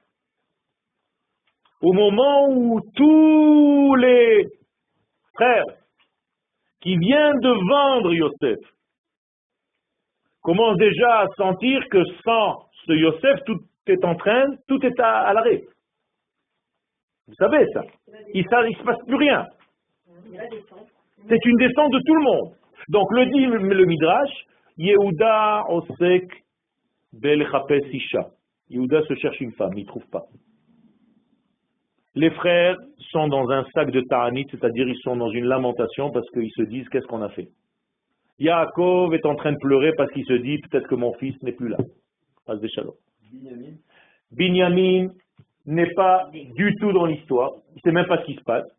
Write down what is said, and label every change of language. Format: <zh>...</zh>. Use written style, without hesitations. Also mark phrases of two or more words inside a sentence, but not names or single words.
<fr>Au moment où tous les frères qui viennent de vendre Yosef commencent déjà à sentir que sans ce Yosef, tout est à l'arrêt. Vous savez ça. Il ne se passe plus rien. C'est une descente de tout le monde. Donc le dit le Midrash,</fr> <he>יהודה עוסק בלחפש אשה.</he> <fr>Yehuda se cherche une femme, il ne trouve pas. Les frères sont dans un sac de ta'anit, c'est-à-dire ils sont dans une lamentation parce qu'ils se disent qu'est-ce qu'on a fait. Yaakov est en train de pleurer parce qu'il se dit peut-être que mon fils n'est plus là. Binyamin n'est pas du tout dans l'histoire, il ne sait même pas ce qui se passe.</fr>